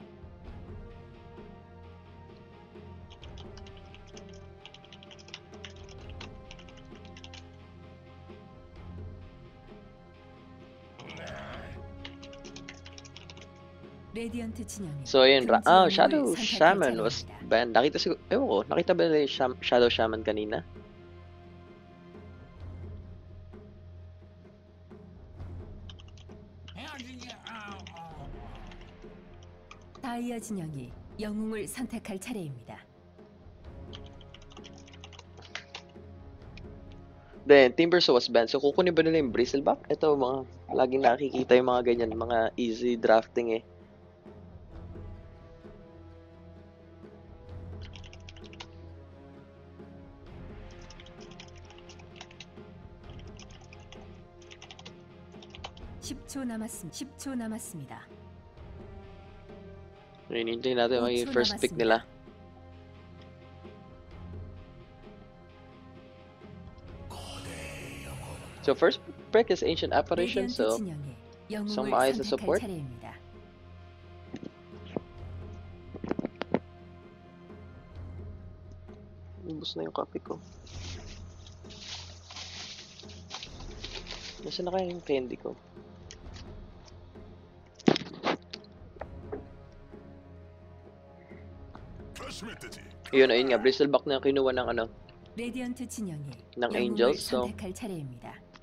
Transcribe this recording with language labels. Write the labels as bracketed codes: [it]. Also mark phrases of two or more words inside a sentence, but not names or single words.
[ko] 레디언트 진영이 [tl] So ayun, [ko] 금지 영웅을 [en] Shadow [ko] 선택할 [en] Shaman was [ko] 차례입니다. [en] banned. [tl] Ewan ko, nakita ba nila yung Shadow Shaman kanina? [ko] 다이아 진영이 영웅을 선택할 차례입니다. [en] Then, Timbersaw was banned. [tl] So, kukunin ba nila yung Bristleback? Ito, mga, laging nakikita yung mga ganyan, mga [en] easy drafting [tl] eh. [ko] (10초 남았습니다) [tl] Ayun, hintayin natin yung [ko] 5초 [en] first pick nila. So, first pick is Ancient Apparition. [ko] 레디언트 [tl] So, [ko] 진영이 [tl] isang [ko] 영웅을 [tl] maayos na [ko] 선택할 [tl] support. [ko] 차례입니다. [tl] ubos na yung copy ko. Nasaan na kaya yung candy ko? Ayun nga, Bristleback na yung kinuha ng [ko] 레디언트 진영이 [tl] ng [ko] 영웅을 [tl] Angels. So, [ko] 선택할 차례입니다.